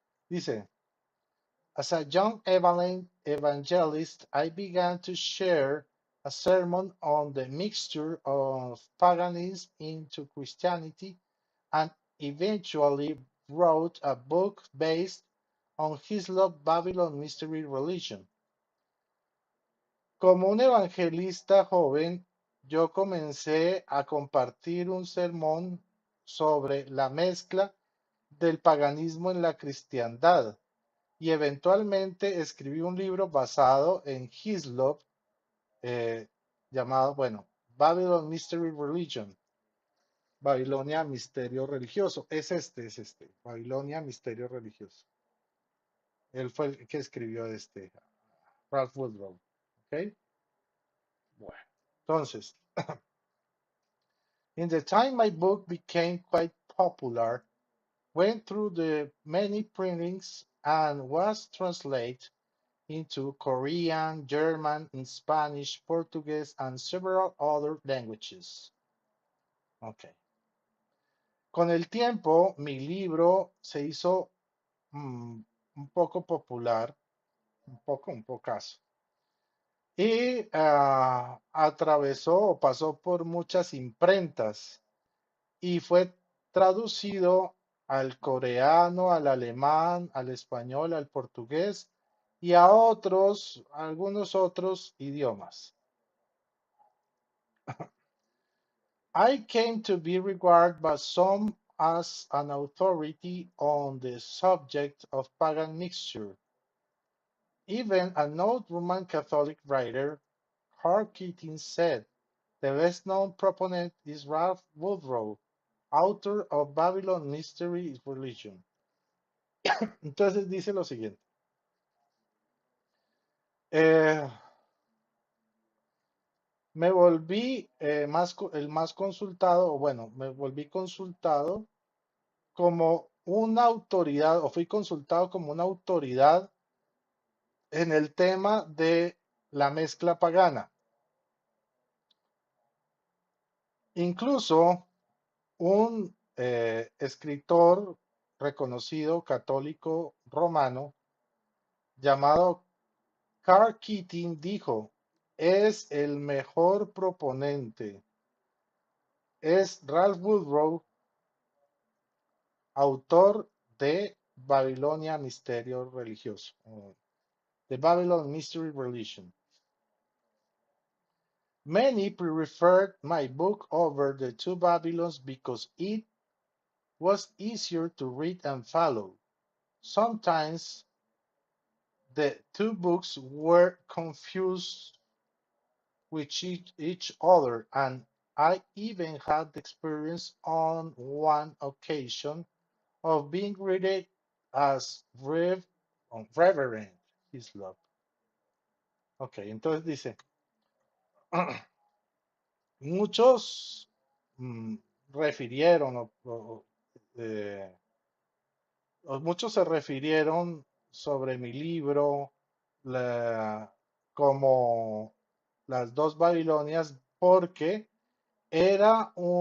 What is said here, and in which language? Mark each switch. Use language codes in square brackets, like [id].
[es] Dice, [en] as a young evangelist, I began to share a sermon on the mixture of paganism into Christianity and eventually wrote a book based on Hislop Babylon Mystery Religion. [es] Como un evangelista joven, yo comencé a compartir un sermón sobre la mezcla del paganismo en la cristiandad y eventualmente escribí un libro basado en Hislop llamado, bueno, Babylon Mystery Religion, Babilonia Misterio Religioso. Es este, Babilonia Misterio Religioso. Él fue el que escribió este, Ralph Woodrow. ¿Ok? Bueno, entonces, [en] in the time my book became quite popular, went through the many printings and was translated into Korean, German, Spanish, Portuguese, and several other languages. Okay. [es] Con el tiempo, mi libro se hizo un poco popular, un pocaso, y atravesó o pasó por muchas imprentas y fue traducido al coreano, al alemán, al español, al portugués y a algunos otros idiomas. [en] I came to be regarded by some as an authority on the subject of pagan mixture. Even a noted Roman Catholic writer, Hart Keating, said the best known proponent is Ralph Woodrow, author of Babylon Mystery Religion. [es] Entonces dice lo siguiente. Eh, me volví el más consultado, o bueno, me volví consultado como una autoridad, o fui consultado como una autoridad en el tema de la mezcla pagana. Incluso un escritor reconocido católico romano llamado Karl Keating dijo, es el mejor proponente, es Ralph Woodrow, autor de Babilonia Misterio Religioso, The Babylon Mystery Religion. [en] Many preferred my book over the two Babylons because it was easier to read and follow. Sometimes the two books were confused with each other, and I even had the experience on one occasion of being read as Reverend Hislop. [es] Ok, entonces dice, muchos mm, refirieron eh, muchos se refirieron sobre mi libro como Las dos Babilonias porque era